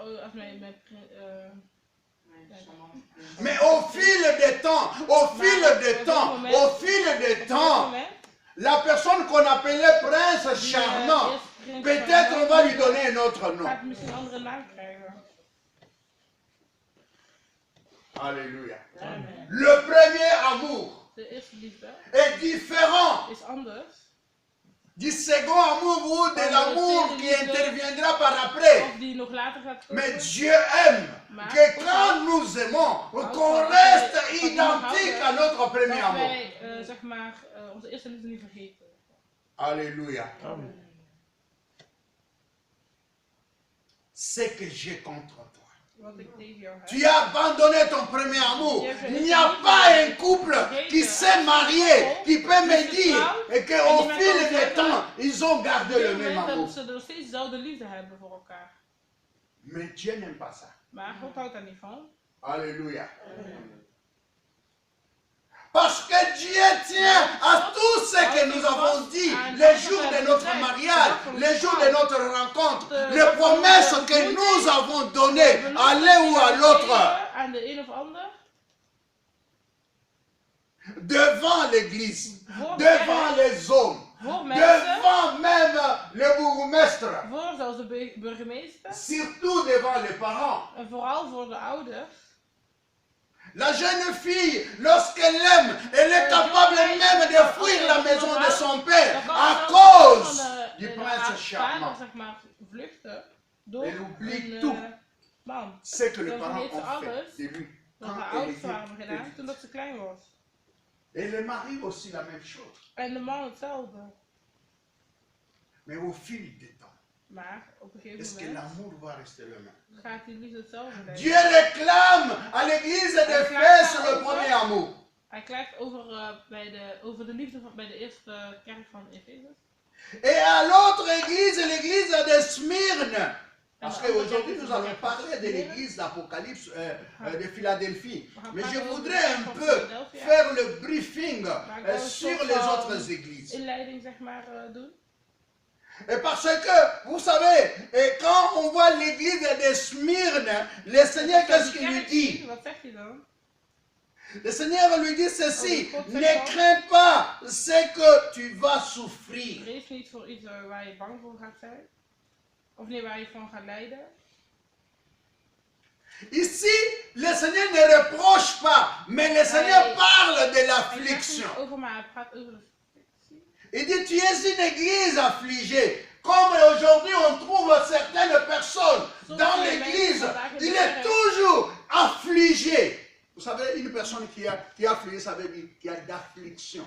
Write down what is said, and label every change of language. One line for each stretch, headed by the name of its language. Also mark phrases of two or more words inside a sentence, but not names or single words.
French: Mais au fil des temps, la personne qu'on appelait prince charmant, peut-être on va lui donner un autre nom. Alléluia. Le premier amour est différent du second amour ou de l'amour qui interviendra par après.
Dutch: Of die nog later gaat komen.
French: Mais Dieu aime que quand nous aimons, qu'on reste identique à notre premier
Dutch: Dat
French: amour.
Dutch: wij, zeg maar, onze eerste liefde niet vergeten.
French: Alléluia. Ce que j'ai contre toi.
Dutch: Wat ik tegen jou heb.
French: Tu as abandonné ton premier amour. Il n'y a pas un couple qui s'est marié, qui peut me dire et qu'au fil du temps, ils ont gardé
Dutch: Op
French: le
Dutch: dit
French: même
Dutch: moment
French: amour.
Dutch: dat ze nog steeds dezelfde liefde hebben voor elkaar.
French: Mais Dieu n'aime pas ça.
Dutch: Maar God houdt daar niet van.
French: Alléluia. Parce que Dieu tient à tout ce que nous avons dit, les jours de notre mariage, les jours de notre rencontre, les promesses que nous avons données à l'un ou à l'autre
Dutch: Aan de een of ander.
French: devant l'église,
Dutch: Voor
French: devant les hommes,
Dutch: Voor mensen.
French: devant même le bourgmestre,
Dutch: Voor zelfs de burgemeester.
French: surtout devant les parents.
Dutch: En vooral voor de ouders.
French: La jeune fille, lorsqu'elle aime, elle est capable même de fuir la maison de son père à cause du prince charmant.
Dutch: Zeg maar, vluchten door
French: Elle oublie
Dutch: een
French: tout
Dutch: man.
French: ce que les
Dutch: Dan
French: parents
Dutch: vergeet ze
French: ont fait
Dutch: alles
French: de lui
Dutch: dat
French: quand
Dutch: haar
French: elle
Dutch: ouders waren
French: était
Dutch: gedaan
French: petite.
Dutch: toen dat ze klein was.
French: Et le mari aussi la même chose.
Dutch: En de man hetzelfde.
French: Mais au fil du temps,
Dutch: Maar op een
French: est-ce
Dutch: gegeven
French: que
Dutch: moment
French: l'amour va rester le même?
Dutch: gaat die liefde hetzelfde blijven.
French: Dieu réclame à l'église d'Éphèse le premier amour.
Dutch: Hij klaagt over de liefde bij de eerste kerk van Efeze.
French: Et à l'autre église, l'église de Smyrne. Parce qu'aujourd'hui, nous allons parler de l'église d'Apocalypse de Philadelphie. Mais je voudrais un peu faire le briefing sur les autres églises.
Dutch: Inleiding zeg maar doen.
French: Et parce que, vous savez, et quand on voit l'église de Smyrne, le Seigneur, qu'est-ce qu'il lui dit?
Dutch: Wat zegt hij dan?
French: Le Seigneur lui dit ceci, ne crains pas ce que tu vas souffrir.
Dutch: Vrees niet voor iets waar je bang voor gaat zijn. Of nee, waar je van gaat lijden.
French: Ici, le Seigneur ne reproche pas, mais le Seigneur parle de
Dutch: Hij
French: l'affliction.
Dutch: zegt niet over, maar hij praat over de afflictie.
French: Il dit, tu es une église affligée. Comme aujourd'hui on trouve certaines personnes dans l'église, il est toujours affligé. Vous savez, une personne qui est affligée, ça veut dire qu'il y a d'affliction.